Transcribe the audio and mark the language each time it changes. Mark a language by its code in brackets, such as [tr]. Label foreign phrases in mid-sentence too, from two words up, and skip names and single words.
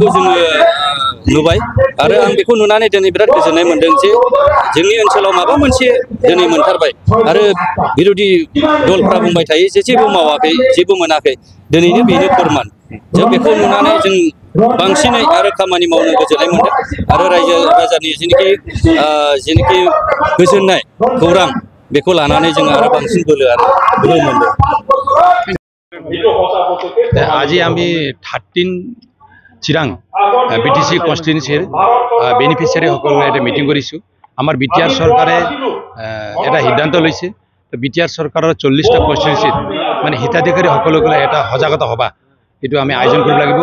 [brx] जोङो नुबाय आरो आं बेखौ नुनानै दिनै बिराद गोजोननाय मोन्दों जे जोंनि ओनसोलाव माबा मोनसे दिनै मोनथारबाय आरो बिर'धि दलफ्रा बुंबाय थायो जे जेबो मावाखै जेबो मोनाखै दिनैनो बेनो फोरमान जों बेखौ नुनानै जों बांसिनै आरो खामानि मावनो गोजोननाय मोन्दों आरो रायजो राजानि जेनाखि गोजोननाय खौरां बेखौ लानानै जोङो आरो बांसिन बोलो मोन्दों। [as] আজি আমি 13 চিৰাং বিটিসি কনস্টিটুৱেন্সিৰ বেনিফিচিয়াৰীসকলৰ এটা মিটিং কৰিছোঁ। আমাৰ বিটিআৰ চৰকাৰে এটা সিদ্ধান্ত লৈছে বিটিআৰ চৰকাৰৰ 40টা কনস্টিটুৱেন্সিত মানে হিতাধিকাৰীসকলক এটা সজাগতা সভা এইটো আমি আয়োজন কৰিব লাগিব।